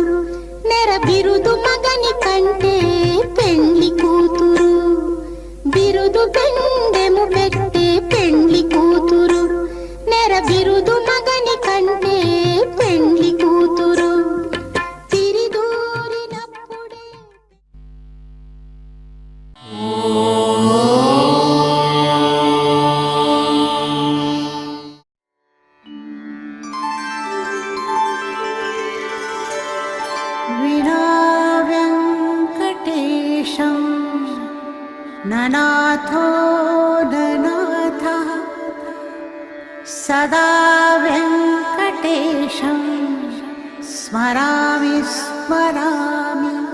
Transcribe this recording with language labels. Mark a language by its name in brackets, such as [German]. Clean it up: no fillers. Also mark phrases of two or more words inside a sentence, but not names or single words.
[Telugu] నెర బిరుదు మగని కంటే పెండ్లి కూతురు బిరుదు పెండెము పెట్టే పెండ్లి కూతురు నెర బిరుదు మగని కంటే పెండ్లి కూతురు తిరిదూరినప్పుడే [Sanskrit] विना वेङ्कटेशं ननाथो ननाथः सदा वेङ्कटेशं स्मरामि स्मरामि